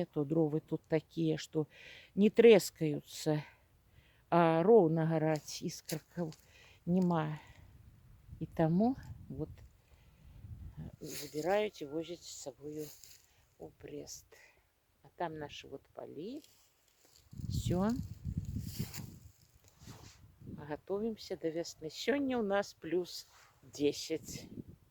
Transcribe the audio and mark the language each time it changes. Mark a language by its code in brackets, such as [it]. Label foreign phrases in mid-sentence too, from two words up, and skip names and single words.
[be] То дровы тут такія, што не трэскаюцца, а роўна гараць, іскракаў няма. І таму вот забіраюць і возяць з сабою у Брест. [ru] А там наши вот полі. Все. Готовимся до весны. Сегодня у нас плюс 10.